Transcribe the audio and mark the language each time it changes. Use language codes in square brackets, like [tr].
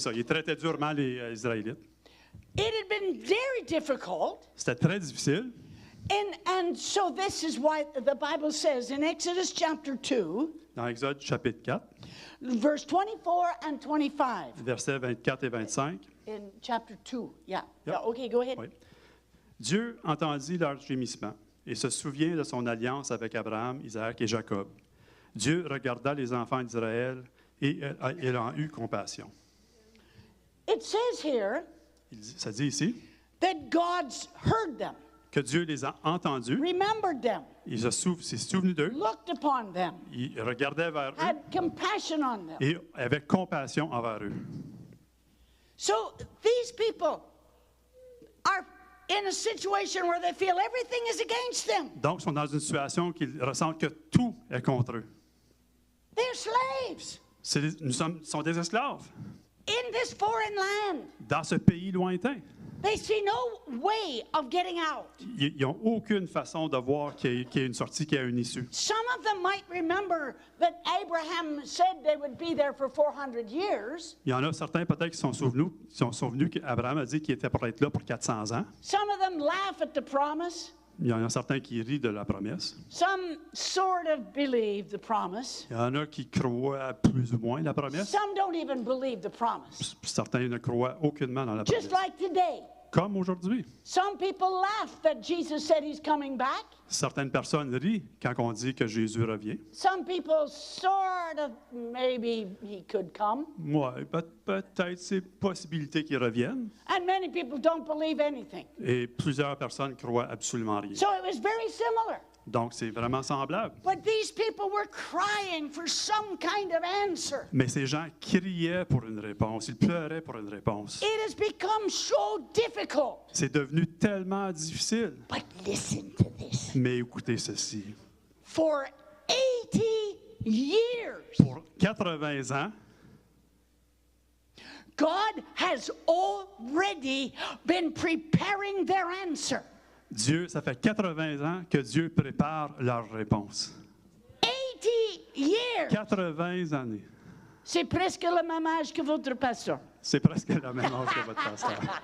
[fr] ça, ils traitaient durement les Israélites. [en] it had been very difficult. [fr] C'était très difficile. [en] And so this is why the Bible says in Exodus chapter 2, [fr] Dans Exode chapitre 4, [en] verse 24 and 25. [fr] versets 24 et 25, [en] In chapter 2, yeah. Yep. Yeah, okay, go ahead. [fr] oui. Dieu entendit leur gémissement et se souvient de son alliance avec Abraham, Isaac et Jacob. Dieu regarda les enfants d'Israël et il en eut compassion. [en] It says here [fr] Ça dit ici [en] that God heard them, [fr] que Dieu les a entendus, [en] remembered them, [fr] il s'est souvenu d'eux, [en] looked upon them, [fr] il regardait vers eux [en] had compassion on them. [fr] et avec compassion envers eux. [en] So these people are in a situation where they feel everything is against them. [fr] Donc, ils sont dans une situation qu'ils ressentent que tout est contre eux. [en] They're slaves. [fr] Sont des esclaves. [en] in this foreign land. [fr] dans ce pays lointain. [en] They see no way of getting out. [fr] Ils n'ont aucune façon de voir qu'il y a une sortie, qu'il y a une issue. [en] Some of them might remember that Abraham said they would be there for 400 years. [fr] Il y en a certains peut-être qui sont souvenus qu'Abraham a dit qu'il était pour être là pour 400 ans. [en] Some of them laugh at the promise. [fr] Il y en a certains qui rient de la promesse. [en] Some sort of believe the promise. [fr] Il y en a qui croient plus ou moins la promesse. [en] Some don't even believe the promise. [fr] Certains ne croient aucunement dans la promesse. [en] Just like today. [fr] Comme aujourd'hui. [en] Some people laugh that Jesus said he's coming back. [fr] Certaines personnes rient quand on dit que Jésus revient. [en] Some people sort of maybe he could come. [fr] Ouais, peut-être c'est possibilité qu'il revienne. [en] And many people don't believe anything. [fr] Et plusieurs personnes croient absolument rien. [en] So it was very similar. [fr] Donc c'est vraiment semblable. [en] But these people were crying for some kind of answer. [fr] Mais ces gens criaient pour une réponse, ils pleuraient pour une réponse. [en] It has become so difficult. [fr] C'est devenu tellement difficile. [en] But listen to this. [fr] Mais écoutez ceci. [en] For 80 years, [fr] Pour 80 ans, [en] God has already been preparing their answer. [fr] Dieu, ça fait 80 ans que Dieu prépare leur réponse. [en] 80 years. [fr] 80 années. C'est presque le même âge que votre pasteur. C'est presque la même âge que votre pasteur.